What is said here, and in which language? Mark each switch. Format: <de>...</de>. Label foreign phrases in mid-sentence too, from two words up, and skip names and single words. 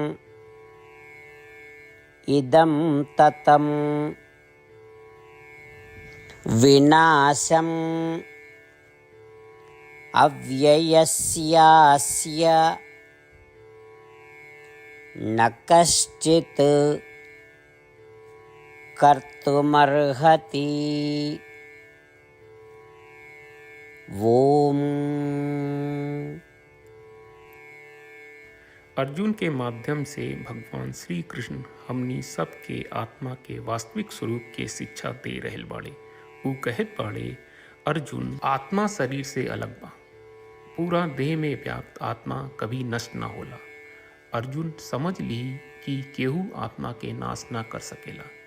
<sa>इदं ततं विनाशम् अव्ययस्यास्य न कश्चित् कर्तुमर्हति। ओम।</sa> <bho>अर्जुन के माध्यम से भगवान श्री कृष्ण हमनी सबके आत्मा के वास्तविक स्वरूप के शिक्षा दे रहल बाड़े। वो कहत बाड़े, अर्जुन आत्मा शरीर से अलग बा, पूरा देह में व्याप्त आत्मा कभी नष्ट ना होला। अर्जुन समझ ली कि केहू आत्मा के नाश ना कर सकेला।</bho>